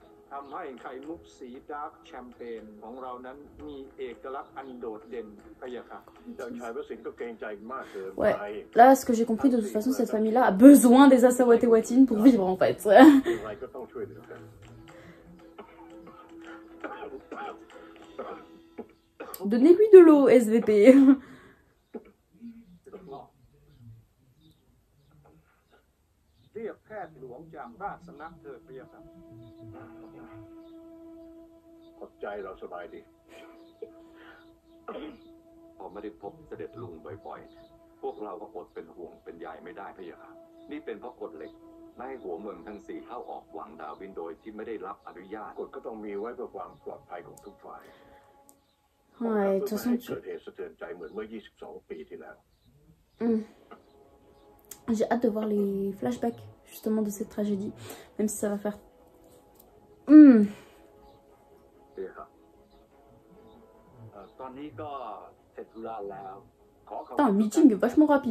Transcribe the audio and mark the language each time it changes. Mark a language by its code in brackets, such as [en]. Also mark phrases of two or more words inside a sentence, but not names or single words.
[th] ทำให้ไข่มุกสีดาร์กแชมเปญของเรานั้นมีเอกลักษณ์อันโดดเด่นพะยะค่ะ [fr] Ouais, là ce que j'ai compris de toute façon cette famille là a besoin des Asawate Watin pour vivre en fait. Donnez-lui de l'eau SVP. [th] เรียกแพทย์หลวงจากราชสำนักเถิดพะยะค่ะ ขอบใจเราสบายดี พอไม่ได้พบเสด็จลุงบ่อยๆพวกเราก็อดเป็นห่วงเป็นใยไม่ได้พะยะค่ะนี่เป็นเพราะกฎเหล็กไม่ให้หัวเมืองทั้ง4เข้าออกวังดาวินโดยที่ไม่ได้รับอนุญาตกฎก็ต้องมีไว้เพื่อความปลอดภัยของทุกฝ่าย [fr] Ouais, de toute façon, [th] เกิดเหตุสะเทือนใจเหมือนเมื่อ22 ปีที่แล้ว [fr] J'ai hâte de voir les flashbacks justement de cette tragédie, même si ça va faire. Putain, un meeting vachement rapide.